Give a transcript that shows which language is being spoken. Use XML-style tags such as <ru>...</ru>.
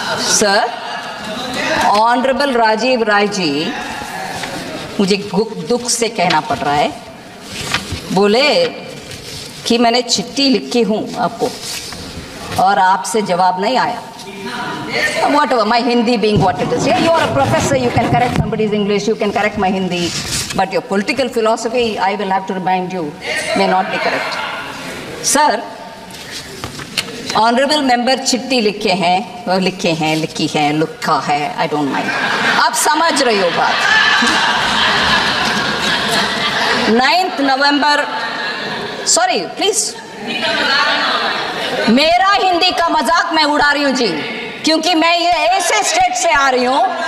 <hi>Sir, honourable Rajiv Rai ji, मुझे दुख से कहना पड़ रहा है, बोले कि मैंने चिट्ठी लिखी हूँ आपको और आपसे जवाब नहीं आया।</hi> <en>Whatever, my Hindi being what it is. Yeah, you are a professor, you can correct somebody's English, you can correct my Hindi, but your political philosophy, I will have to remind you, may not be correct.</en> <hi>Sir, honourable member चिट्ठी लिखी है, लिखा है,</hi> <en>I don't mind,</en> <hi>आप समझ रही हो बात। 9 नवंबर,</hi> <en>sorry please,</en> <hi>मेरा हिंदी का मजाक मैं उड़ा रही हूँ जी, क्योंकि मैं ये ऐसे स्टेट से आ रही हूँ।</hi>